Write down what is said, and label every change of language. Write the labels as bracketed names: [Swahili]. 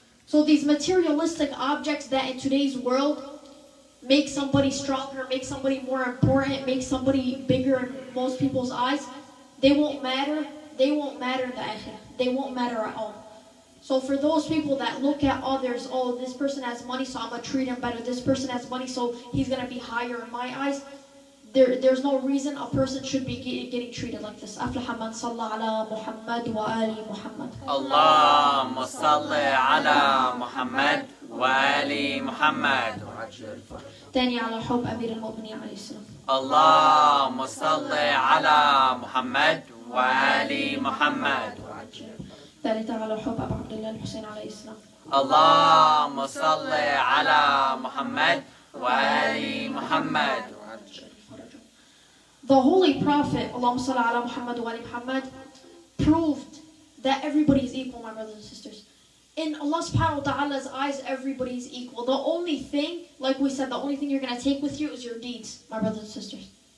[English] So these materialistic objects that in today's world make somebody stronger, make somebody more important, make somebody bigger in most people's eyes, they won't matter. They won't matter in the akhirah. They won't matter at all. So for those people that look at others, oh, this person has money, so I'm going to treat him better. This person has money, so he's going to be higher in my eyes. There's no reason a person should be getting treated like this. [Arabic] أفلح من صلى على محمد وآل محمد. اللهم صل على محمد وآل محمد وعجل فرجهم. تاني على حب أمير المؤمنين عليه السلام. اللهم صل على محمد وآل محمد وعجل. ثالثا على حب أبو عبد الله الحسين عليه السلام. اللهم صل على محمد وآل محمد وعجل. [English] The Holy Prophet, [Arabic] Allahumma salli ala Muhammad wa ali Muhammad, [English] proved that everybody is equal, my brothers and sisters. In Allah subhanahu wa ta'ala's eyes, everybody is equal. The only thing, like we said, the only thing you're going to take with you is your deeds, my brothers and sisters.